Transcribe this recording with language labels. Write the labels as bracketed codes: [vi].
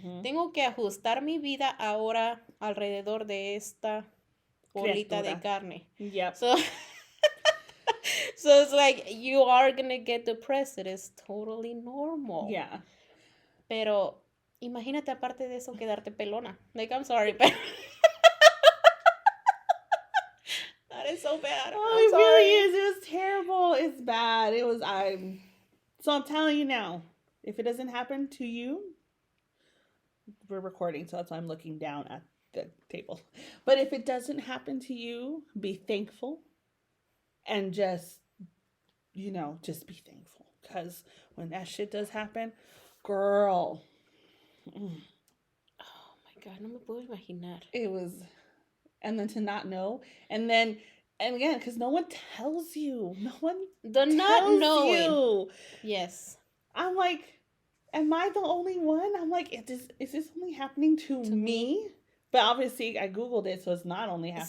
[es] Tengo que ajustar mi vida ahora alrededor de esta bolita de carne. [en] Yep. So it's like, you are gonna get depressed. It is totally normal. Yeah. [es] Pero imagínate aparte de eso quedarte pelona. [en] Like, I'm sorry, [es] pero [en] that is so bad. Oh, it really is. It was terrible. It's bad. So I'm telling you now, if it doesn't happen to you, we're recording, so that's why I'm looking down at the table. But if it doesn't happen to you, be thankful and just be thankful. Because when that shit does happen, girl. Oh my God, [es] no me puedo imaginar. [en] It was, and then to not know, and again, because no one tells you. No one tells you. Yes. I'm like, am I the only one? I'm like, is this only happening to me? But obviously, I Googled it, so it's not only happening